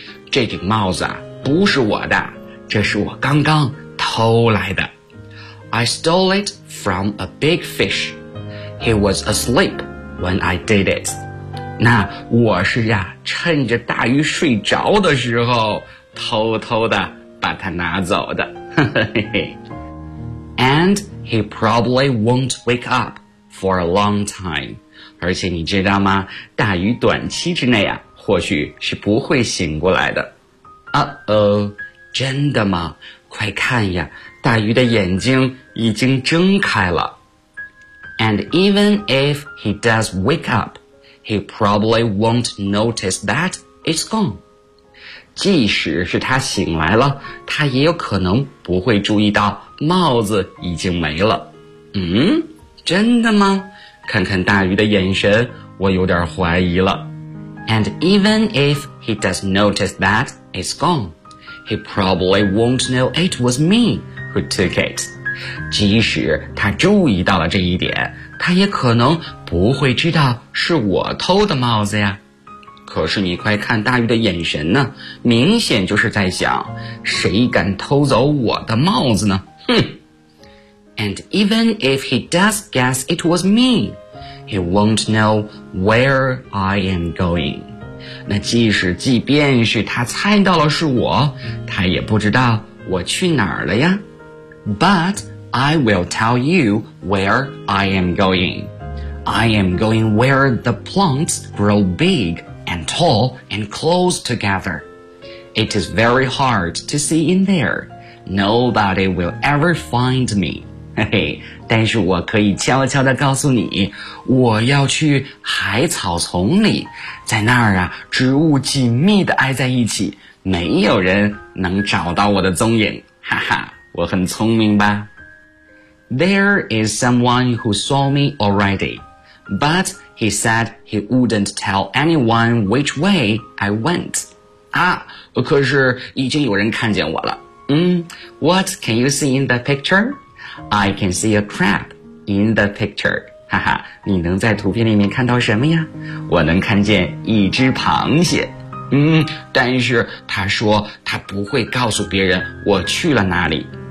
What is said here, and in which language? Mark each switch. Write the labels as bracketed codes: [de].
[zh] 这顶帽子啊不是我的，这是我刚刚偷来的。 [en] I stole it from a big fish. He was asleepWhen I did it. [zh] 那我是呀，趁着大鱼睡着的时候偷偷的把它拿走的。 [en] And he probably won't wake up for a long time. [zh] 而且你知道吗，大鱼短期之内啊或许是不会醒过来的。 Uh-oh, 真的吗？快看呀，大鱼的眼睛已经睁开了。 [en] And even if he does wake up, he probably won't notice that it's gone. [zh] 即使是他醒来了，他也有可能不会注意到帽子已经没了。嗯？真的吗？看看大鱼的眼神，我有点怀疑了。 [en] And even if he does notice that it's gone, he probably won't know it was me who took it. [zh] 即使他注意到了这一点，他也可能不会知道是我偷的帽子呀。可是你快看大鱼的眼神呢，明显就是在想，谁敢偷走我的帽子呢？ [en] 哼。And even if he does guess it was me, He won't know where I am going. [zh] 那即便是他猜到了是我，他也不知道我去哪儿了呀。 [en] But I will tell you where I am going. I am going where the plants grow big and tall and close together. It is very hard to see in there. Nobody will ever find me. [zh] 但是我可以悄悄地告诉你，我要去海草丛里，在那儿啊，植物紧密地挨在一起，没有人能找到我的踪影。哈哈，我很聪明吧。 [en] There is someone who saw me already, but he said he wouldn't tell anyone which way I went. [zh] 啊，可是已经有人看见我了。 [en] What can you see in the picture? I can see a crab in the picture. [zh] 哈哈，你能在图片里面看到什么呀？我能看见一只螃蟹。但是他说他不会告诉别人我去了哪里。